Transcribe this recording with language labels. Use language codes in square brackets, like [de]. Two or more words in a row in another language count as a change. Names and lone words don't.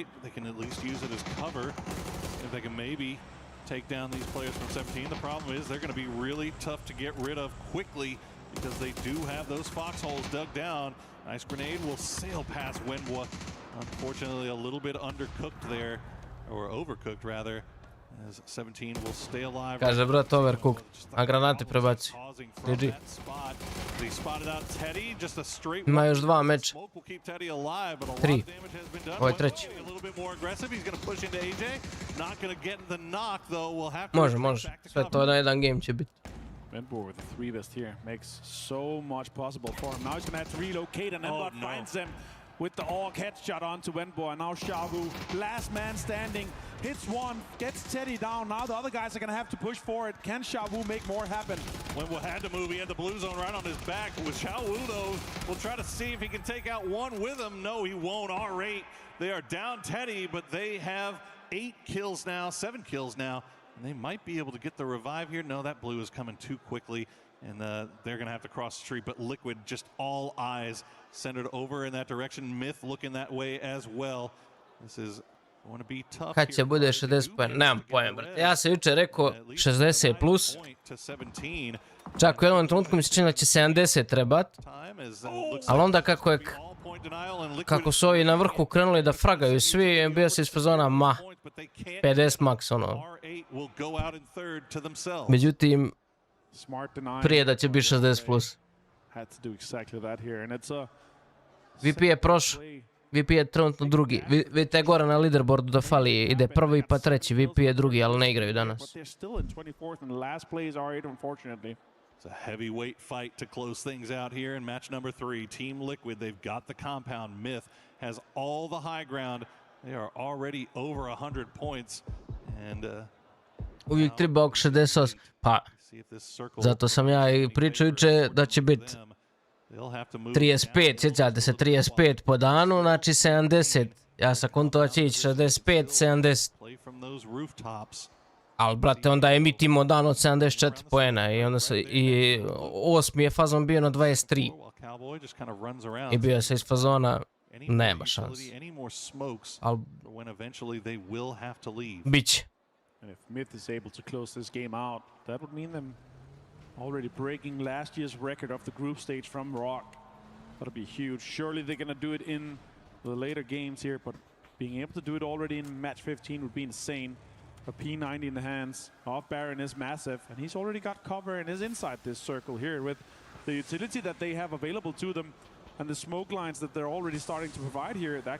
[en] They can at least use it as cover if they can maybe take down these players from 17. The problem is they're going to be really tough to get rid of quickly because they do have those foxholes dug down. Nice grenade will sail past Wenwa. Unfortunately, a little bit undercooked there, or overcooked rather, as 17 will stay alive. [bs] Kaže brat overcooked, a granate prebaci. GG. Ima još 2 meča. 3. Ovo je treći. Može. Sve to na jedan game će biti. [en] Venbor with the 3 best here makes so much possible for him. Now he's going to have to relocate, and Embot finds him with the AUG headshot onto Wenbo, and now Xiaowu, last man standing, hits one, gets Teddy down. Now the other guys are going to have to push for it. Can Xiaowu make more happen? Wenbo had to move. He had the blue zone right on his back. With Xiaowu, though, will try to see if he can take out one with him. No, he won't. R8, they are down Teddy, but they have 8 kills now, 7 kills now. And they might be able to get the revive here. No, that blue is coming too quickly, and they're going to have to cross the street. But Liquid, just all eyes centered over in that direction. Myth looking that way as well. This is going to be tough. [bs] Kad će bude 60 poena? Nemam pojem, brate. Ja sam jučer rekao 60 plus. Čak u jednom trenutku mi se čini da će 70 trebat. Ali onda kako su ovi na vrhu krenuli da fragaju svi, bio se iz fazona 50 max ono. Međutim, prije da će biti 60 plus. VP je prošao. VP je trenutno drugi. Vidite gore na leaderboardu da fali, ide prvi pa treći. VP je drugi, ali ne igraju danas. [en] It's a heavyweight fight to close things out here in match number 3. Team Liquid, they've got the compound. Myth has all the high ground. They are already over 100 points. And [bs] uvijek treba oko 68. Pa, zato sam ja i pričao juče da će biti 35, sjećate se, 35 po danu, znači 70. Ja sam konto će ići 65, 70. Ali, brate, onda je Mit imao dan od 74 poena i onda i 8. je fazon bio na 23. I bio se iz fazona, nema šans. Ali, bit će. [en] And if Myth is able to close this game out, that would mean them already breaking last year's record of the group stage from Rock. That'll be huge. Surely they're going to do it in the later games here, but being able to do it already in match 15 would be insane. A P90 in the hands of Baron is massive, and he's already got cover and is inside this circle here with the utility that they have available to them and the smoke lines that they're already starting to provide here.